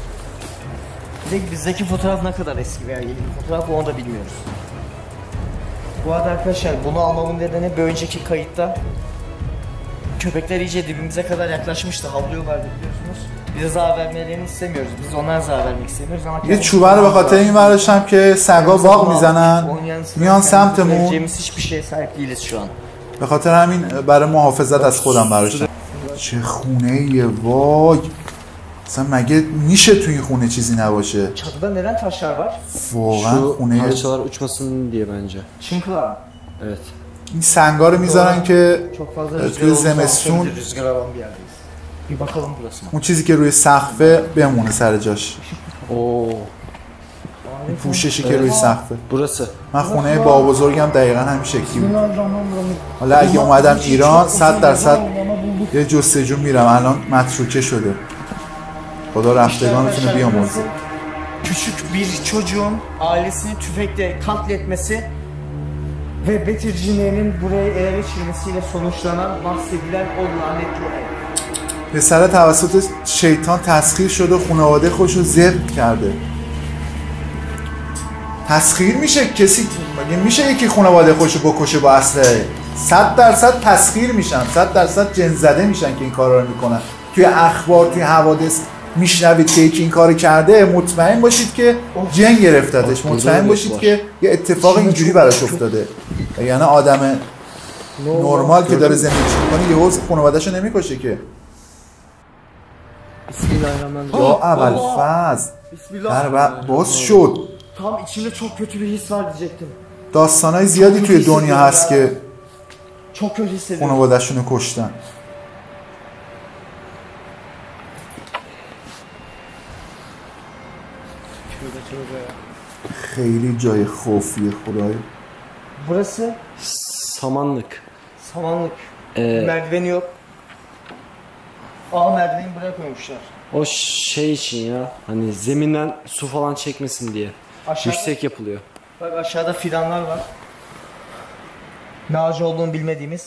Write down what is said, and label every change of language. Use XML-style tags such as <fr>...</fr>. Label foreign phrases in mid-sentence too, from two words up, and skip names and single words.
<tr>Bir de bizdeki fotoğraf ne kadar eski veya yeni bir fotoğraf onu da bilmiyoruz. Bu arada arkadaşlar bunu almamın nedeni bir önceki kayıtta köpekler iyice dibimize kadar yaklaşmıştı, havlıyorlardı biliyorsunuz. Bize zarar vermelerini istemiyoruz. Biz onlara zarar vermek istemiyoruz ama</tr> <fa>یه چوبه رو به خاطر این برداشتم که سگا واق میزنن میان سمتمون.</fa> <tr>Vereceğimiz hiçbir şeye sahip değiliz şu an.</tr> <fa>به خاطر همین برای محافظت از خودم برداشتم. چه خونه ایه وای. اصلا مگه میشه توی این خونه چیزی نباشه؟</fa> <tr>Çatıda neden taşlar var?</tr> <fa>واقعا خونه</fa> <tr>parçalar uçmasın diye bence. Çınkılar. Evet.</tr> <fa>این سنگا رو میذارن که</fa> <tr>Çok fazla</tr> <fa>توی زمستون</fa> <tr>rüzgar alan bir yerdeyiz. Bir bakalım burası mı?</tr> <fa>اون چیزی که روی سقفه بمونه سر جاش. Oo. این پوششی که روی سقفه.</fa> <tr>Burası.</tr> <fa>من خونه بابا بزرگم دقیقا همین شکلی بود. حالا اگه اومدم ایران 100% یه جستجو میرم. الان متروکه شده. خدا رفتگانتون بیامرزه.</fa> <tr>Küçük bir çocuğun ailesini tüfekle katletmesi ve Betir cinlerinin burayı ele geçirmesiyle sonuçlanan bahsedilen o lanetli olay.</tr> <fa>پسر توسط شیطان تسخیر شده و خانواده خودش رو ذبح کرده. تسخیر میشه کسی؟ مگه میشه یکی خانواده خودش رو بکشه با اسلحه؟ 100% تسخیر میشن، 100% جن زده میشن که این کارا رو میکنن. توی اخبار، توی حوادث میشنوید که یکی این کارو کرده، مطمئن باشید که جن گرفتتش، مطمئن باشید که یه اتفاق اینجوری براش افتاده. یعنی آدم نرمال که داره زندگی میکنه یهو خانواده‌شو نمیکشه که.</fa> <ar>بسم الله الرحمن الرحيم.</ar> <fa>یا ابوالفضل در باز شد.</fa> <tr>Tam içimde çok kötü bir his var diyecektim.</tr> <fa>داستانای زیادی توی دنیا هست که</fa> <tr>Çok kötü hissediyorum.</tr> <fa>خانواده‌شونو کشتن. خیلی جای خوفیه خدای.</fa> <tr>Burası Samanlık. samanlık. Merdiveni yok. Merdiveni buraya koymuşlar. O şey için ya. Hani zeminden su falan çekmesin diye. Aşağıda, Yüksek yapılıyor. bak aşağıda fidanlar var. Ne ağacı olduğunu bilmediğimiz.</tr>